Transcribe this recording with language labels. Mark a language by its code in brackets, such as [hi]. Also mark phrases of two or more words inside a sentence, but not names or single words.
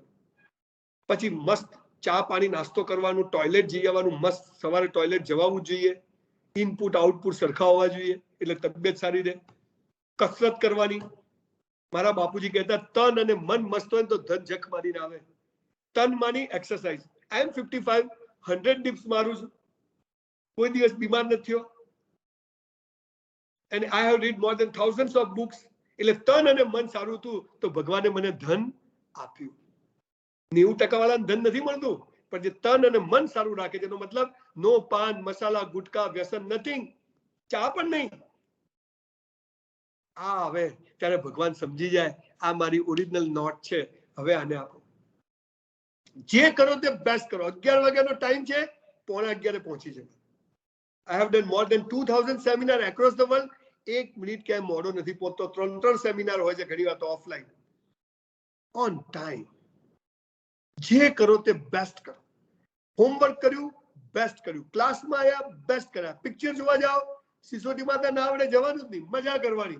[gu] પછી મસ્ત ચા પાણી નાસ્તો કરવાનું, ટોયલેટ જઈ આવવાનું, મસ્ત સવારે ટોયલેટ જવાનું જોઈએ, [en] input output [gu] સરખા હોવા જોઈએ એટલે તબિયત સારી રહે. કસરત કરવાની. મારા બાપુજી કહેતા તન અને મન મસ્ત હોય તો ધન જખ મારીને આવે. તન માની એક્સરસાઇઝ. [en] I am [gu] 55, 100 ડિપ્સ મારું છું, કોઈ દિવસ બીમાર નથી થયો. [en] and I have read more than thousands of books. [gu] એટલે તન અને મન સારું હતું તો ભગવાને મને ધન આપ્યું. 90% વાળાને ધન નથી મળતું, પણ જે તન અને મન સારું રાખે છે એનો મતલબ નો પાન મસાલા ગુટકા વ્યસન નથિંગ, ચા પણ નહીં. આ હવે ત્યારે ભગવાન સમજી જાય આ મારી [en] original note [gu] છે, હવે આને આપો. જે કરો તે બેસ્ટ કરો. 11 વાગ્યાનો ટાઈમ છે, 11:15 પહોંચી જાય. [en] I have done more than 2000 seminar across the world. [gu] 1 મિનિટ ક્યાંય મોડો નથી પહોંચતો. 3 સેમિનાર હોય છે ઘણી વાર તો ઓફલાઈન. [en] on time. [gu] જે કરો તે બેસ્ટ કરો. હોમવર્ક કર્યું, બેસ્ટ કર્યું. ક્લાસમાં આવ્યા, બેસ્ટ કર્યા. પિક્ચર જોવા જાઓ, સિસોટીમાં તો ના આવડે જવાનું જ નહીં, મજા કરવાની.